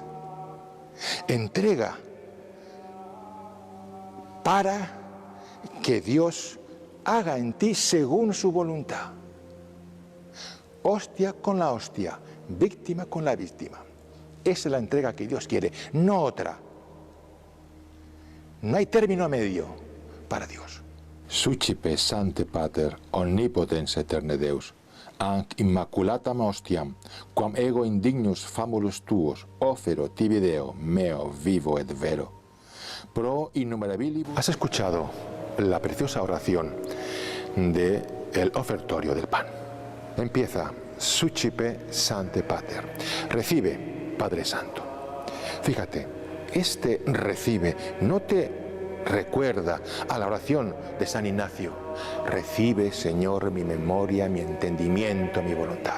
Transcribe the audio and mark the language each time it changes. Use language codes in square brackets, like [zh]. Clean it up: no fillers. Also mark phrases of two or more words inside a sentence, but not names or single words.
[es] Entrega para que Dios haga en ti según su voluntad. Hostia con la hostia, víctima con la víctima. Esa es la entrega que Dios quiere, no otra. No hay término medio para Dios. [la] Sucipe Sancte Pater, omnipotens eterne Deus, anc immaculatam hostiam, quam ego indignus famulus tuos, ofero tibi Deo, meo vivo et vero. Pro innumerabilibus. [es] Has escuchado la preciosa oración del ofertorio del pan. Empieza: [la] Sucipe Sancte Pater. [es] Recibe, Padre Santo. Fíjate, este recibe no te recuerda a la oración de San Ignacio: recibe, Señor, mi memoria, mi entendimiento, mi voluntad.